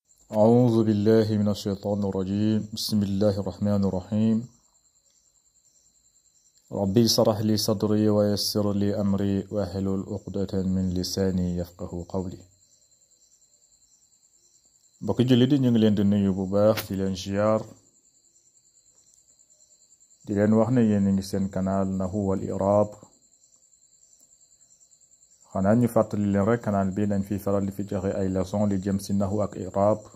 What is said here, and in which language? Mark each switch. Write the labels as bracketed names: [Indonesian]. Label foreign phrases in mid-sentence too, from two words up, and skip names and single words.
[Arabic] أعوذ بالله من الشيطان الرجيم بسم الله الرحمن الرحيم ربي اشرح لي صدري ويسر لي أمري واحلل عقدة من لساني يفقه قولي [Wolof] mbokki jullit yi ñu ngi leen di nuyu bu baax di leen ziar di leen wax ne yéen a ngi seen canal Nahwu wal I'rab xanaa ñu fàttali leen rek canal bi dañ fi faral di fi joxe ay leçon li jëm si nahwu ak i'rab